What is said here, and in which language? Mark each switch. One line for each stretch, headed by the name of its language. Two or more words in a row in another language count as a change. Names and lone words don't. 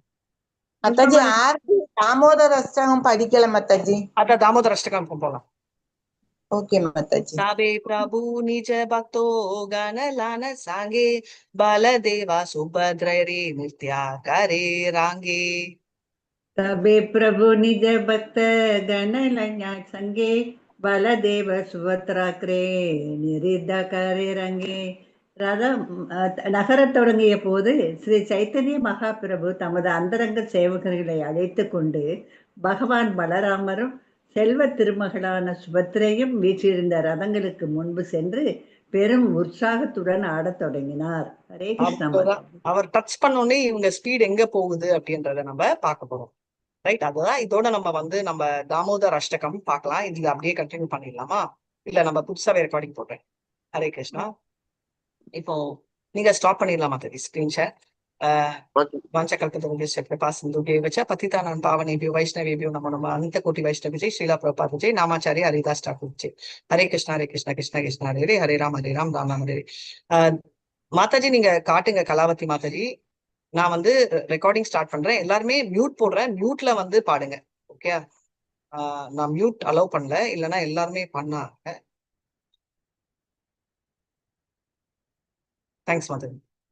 Tamil: மாதாஜி ஆர்த்தி தாமோதர அஷ்டகம் படிக்கல மாதாஜி. அதான் தாமோதர அஷ்டகம் போலாம். ஓகே மாதாஜி.
Bangla: তবে প্রভু নিজ ভক্তগণ লঞা সঙ্গে বলদেব সুভদ্রাগ্রে নৃত্য করে রঙ্গে. তবে প্রভু নিজ ভক্ত গণ লঞা সঙ্গে বলদেব সুভদ্রাগ্রে নৃত্য করে রঙ্গে.
Tamil: ரதம் நகரத் தொடங்கிய போது ஸ்ரீ சைத்தன்ய மகாபிரபு தமது அந்தரங்க சேவகர்களை அழைத்து கொண்டு பகவான் பலராமரும் செல்வ திருமகளான சுபத்ரையும் வீற்றிருந்த ரதங்களுக்கு முன்பு சென்று பெரும் உற்சாகத்துடன் ஆடத் தொடங்கினார். ஹரே கிருஷ்ணா. அவர் டச் பண்ணோடனே இவங்க ஸ்பீட் எங்க போகுது அப்படின்றத நம்ம பார்க்க போறோம், ரைட்? அதுதான் இதோட நம்ம வந்து நம்ம தாமோதர் அஷ்டகம் பார்க்கலாம். இதுல அப்படியே கண்டினியூ பண்ணிடலாமா, இல்ல நம்ம புதுசாவே ரெக்கார்டிங் போடுறேன். ஹரே கிருஷ்ணா. இப்போ நீங்க ஸ்டாப் பண்ணிடலாமா தெரியும் ஸ்கிரீன்ஷாட்?
Sanskrit: पतितानां पावनेभ्यो वैष्णवेभ्यो नमो नमः। अनंत कोटि वैष्णव विजय श्रीला प्रभुपाद विजय नामाचार्य हरिदास ठाकुर विजय। हरे कृष्णा कृष्ण कृष्ण हरे हरे, हरे राम राम राम हरे हरे।
Tamil: மாதாஜி நீங்க காட்டுங்க கலாவதி மாதாஜி. நான் வந்து
English: recording start
Tamil: பண்றேன். எல்லாருமே மியூட் போடுறேன், மியூட்ல வந்து பாடுங்க. ஓகே, நான்
English: mute allow
Tamil: பண்ணல, இல்லைன்னா எல்லாருமே பண்ணாங்க. தேங்க்ஸ் மாதாஜி.